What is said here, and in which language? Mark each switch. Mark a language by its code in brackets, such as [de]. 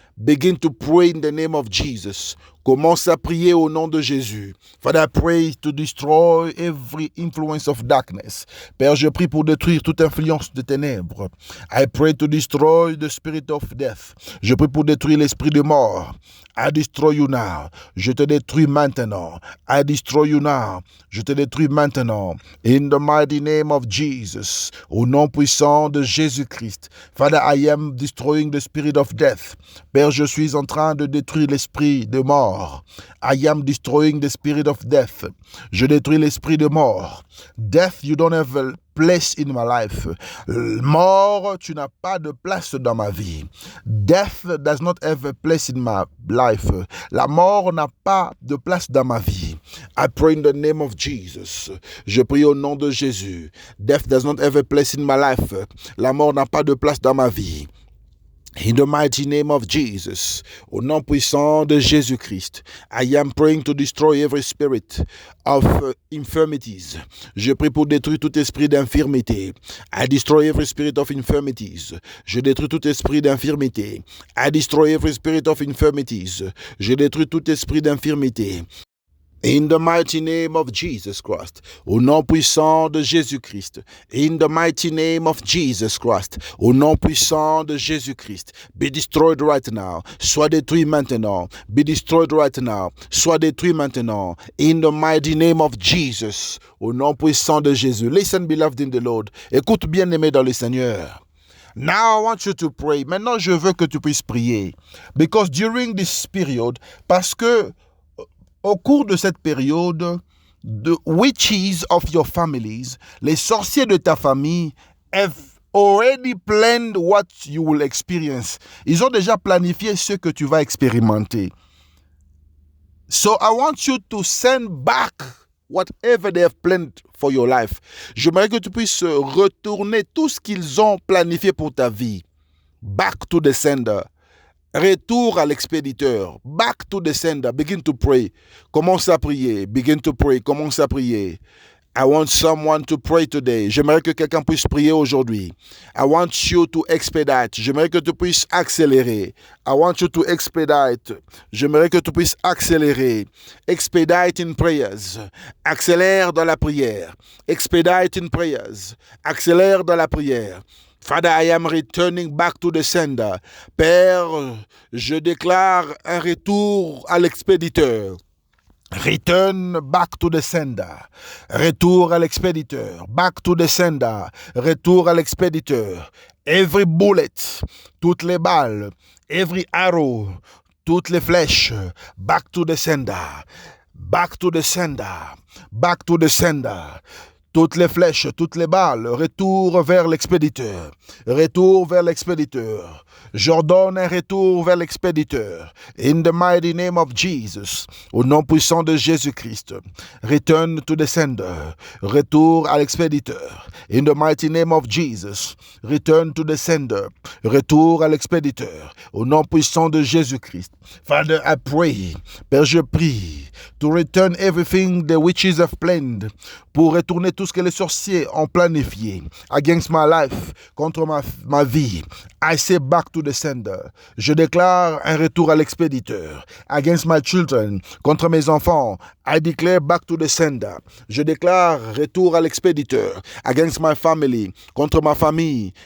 [en] Begin to pray in the name of Jesus. [fr] Commence à prier au nom de Jésus. [en] Father, I pray to destroy every influence of darkness. [fr] Père, je prie pour détruire toute influence de ténèbres. [en] I pray to destroy the spirit of death. [fr] Je prie pour détruire l'esprit de mort. [en] I destroy you now. [fr] Je te détruis maintenant. [en] I destroy you now. [fr] Je te détruis maintenant. [en] In the mighty name of Jesus. [fr] Au nom puissant de Jésus-Christ. [en] Father, I am destroying the spirit of death. [fr] Père, je suis en train de détruire l'esprit de mort. [en] I am destroying the spirit of death. [fr] Je détruis l'esprit de mort. [en] Death, you don't have a place in my life. [fr] Mort, tu n'as pas de place dans ma vie. [en] Death does not have a place in my life. [fr] La mort n'a pas de place dans ma vie. [en] I pray in the name of Jesus. [fr] Je prie au nom de Jésus. [en] Death does not have a place in my life. [fr] La mort n'a pas de place dans ma vie. [en] In the mighty name of Jesus, [fr] au nom puissant de Jésus-Christ, [en] I am praying to destroy every spirit of infirmities. [fr] Je prie pour détruire tout esprit d'infirmité. [en] I destroy every spirit of infirmities. [fr] Je détruis tout esprit d'infirmité. [en] I destroy every spirit of infirmities. [fr] Je détruis tout esprit d'infirmité. [en] In the mighty name of Jesus Christ, [fr] au nom puissant de Jésus-Christ. [en] In the mighty name of Jesus Christ, [fr] au nom puissant de Jésus-Christ. [en] Be destroyed right now. [fr] Sois détruit maintenant. [en] Be destroyed right now. [fr] Sois détruit maintenant. [en] In the mighty name of Jesus, [fr] au nom puissant de Jésus. [en] Listen, beloved in the Lord. [fr] Écoute, bien-aimé dans le Seigneur. [en] Now I want you to pray. [fr] Maintenant, je veux que tu puisses prier. [en] Because during this period, [fr] parce que au cours de cette période, [en] the witches of your families, [fr] les sorciers de ta famille, [en] have already planned what you will experience. [fr] Ils ont déjà planifié ce que tu vas expérimenter. [en] So I want you to send back whatever they have planned for your life. [fr] J'aimerais que tu puisses retourner tout ce qu'ils ont planifié pour ta vie. [en] Back to the sender. [fr] Retour à l'expéditeur. [en] Back to the sender. Begin to pray. [fr] Commence à prier. [en] Begin to pray. Commence à prier. I want someone to pray today. [fr] J'aimerais que quelqu'un puisse prier aujourd'hui. [en] I want you to expedite. [fr] J'aimerais que tu puisses accélérer. [en] I want you to expedite. [fr] J'aimerais que tu puisses accélérer. [en] Expedite in prayers. [fr] Accélère dans la prière. [en] Expedite in prayers. [fr] Accélère dans la prière. [en] Father, I am returning back to the sender. [fr] Père, je déclare un retour à l'expéditeur. [en] Return back to the sender. [fr] Retour à l'expéditeur. [en] Back to the sender. [fr] Retour à l'expéditeur. [en] Every bullet, [fr] toutes les balles, [en] every arrow, [fr] toutes les flèches, [en] back to the sender. Back to the sender. Back to the sender. [fr] Toutes les flèches, toutes les balles, retour vers l'expéditeur. Retour vers l'expéditeur. J'ordonne un retour vers l'expéditeur. [en] In the mighty name of Jesus. [fr] Au nom puissant de Jésus-Christ. [en] Return to the sender. [fr] Retour à l'expéditeur. [en] In the mighty name of Jesus. Return to the sender. [fr] Retour à l'expéditeur. Au nom puissant de Jésus-Christ. [en] Father, I pray. [fr] Père, je prie. [en] To return everything the witches have planned. [fr] Pour retourner tout ce que les sorciers ont planifié [en] against my life, [fr] contre ma vie. [en] I say back to the sender. [fr] Je déclare un retour à l'expéditeur. [en] Against my children, [fr] contre mes enfants. [en] I declare back to the sender. [fr] Je déclare retour à l'expéditeur. [en] Against my family, [fr] contre ma famille.